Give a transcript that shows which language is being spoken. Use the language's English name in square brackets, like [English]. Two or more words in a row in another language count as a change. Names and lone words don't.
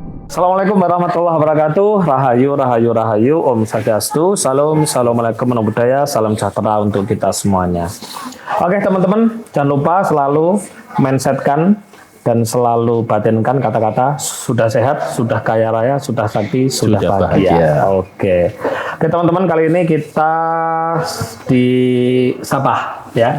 [Arabic] Assalamualaikum warahmatullahi wabarakatuh. [Javanese] Rahayu, rahayu, rahayu. Om Swastiastu. Salam, [Arabic] assalamualaikum warahmatullahi wabarakatuh. [Indonesian] Salam sejahtera untuk kita semuanya. Oke teman-teman, jangan lupa selalu mindsetkan dan selalu batinkan kata-kata sudah sehat, sudah kaya raya, sudah sakti, sudah bahagia. Oke teman-teman, kali ini kita di Sapa ya.